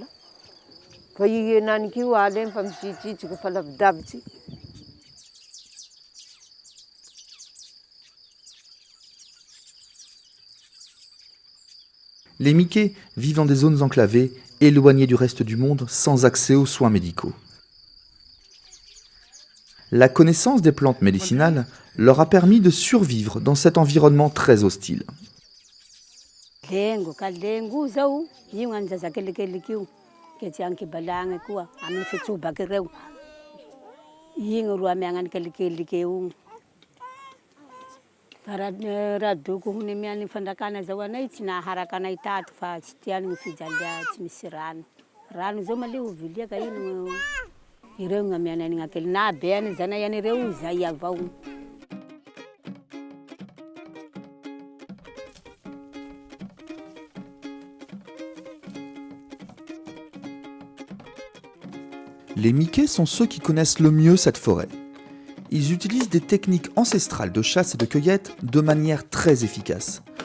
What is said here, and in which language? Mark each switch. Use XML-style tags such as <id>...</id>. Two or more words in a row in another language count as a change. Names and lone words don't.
<mg>Fa henanykio ala eny fa misitsitsika fa lavidavitsy.</mg> <fr>Les Miké vivent dans des zones enclavées, éloignées du reste du monde, sans accès aux soins médicaux. La connaissance des plantes médicinales leur a permis de survivre dans cet environnement très hostile.</fr> <mg>Lengo ka lengo zao io ngany zazakelikeliky io ke tsy ankibalagna koa amin'ny fitsobaka ireo igny ro amiagnany kelikeliky io raha doko hony miany fandrakana zao anay tsy naharaka anay tato fa tsy tiany fijalia tsy misy rano zao maleo viliaka ino ireo ngamiany agnakely na beany zanay anireo zay avao.</mg> <fr>Les Miké sont ceux qui connaissent le mieux cette forêt. Ils utilisent des techniques ancestrales de chasse et de cueillette de manière très efficace.</fr>